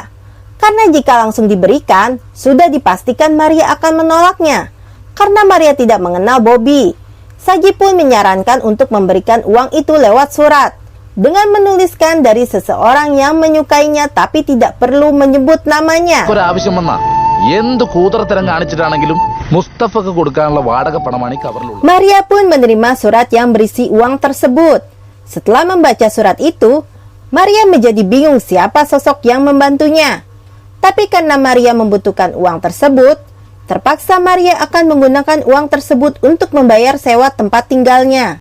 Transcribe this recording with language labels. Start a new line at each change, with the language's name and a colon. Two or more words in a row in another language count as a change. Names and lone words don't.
Indonesian: Karena jika langsung diberikan, sudah dipastikan Maria akan menolaknya. Karena Maria tidak mengenal Bobby. Saji pun menyarankan untuk memberikan uang itu lewat surat. Dengan menuliskan dari seseorang yang menyukainya tapi tidak perlu menyebut namanya.
Malayalam: ഒരാവശ്യം വന്നാ എന്ത് കൂതറത്തരം കാണിച്ചിട്ടാണെങ്കിലും മുസ്തഫക്ക് കൊടുക്കാനുള്ള വാടക പണമാണ് ഈ കവറിലുള്ളത്.
Indonesian: Maria pun menerima surat yang berisi uang tersebut. Setelah membaca surat itu, Maria menjadi bingung siapa sosok yang membantunya. Tapi karena Maria membutuhkan uang tersebut, terpaksa Maria akan menggunakan uang tersebut untuk membayar sewa tempat tinggalnya.